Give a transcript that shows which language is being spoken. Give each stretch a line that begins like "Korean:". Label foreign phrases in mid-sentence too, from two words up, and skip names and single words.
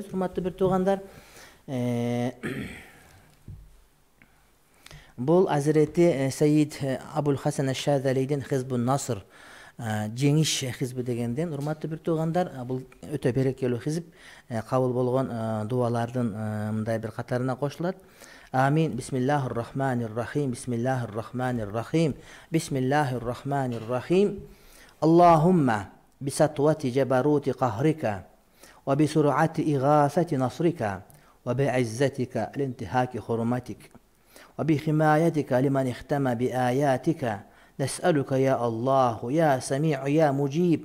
Kyrgyz: Урматтуу бир туугандар, бул Азирети Саид Абул Хасан Аш-Шазалийдин Хизбун Наср, жеңиш хизби дегенден. Урматтуу бир туугандар, бул өтө берекелүү хизип, кабыл болгон дуалардын мындай бир катарына кошулат.
Arabic: آمين. بسم الله الرحمن الرحيم. بسم الله الرحمن الرحيم. بسم الله الرحمن الرحيم. اللهم بسطوة جبروت قهرك وبسرعة إغاثة نصرك وبعزتك لانتهاك حرمتك وبحمايتك لمن اختم بآياتك نسألك يا الله يا سميع يا مجيب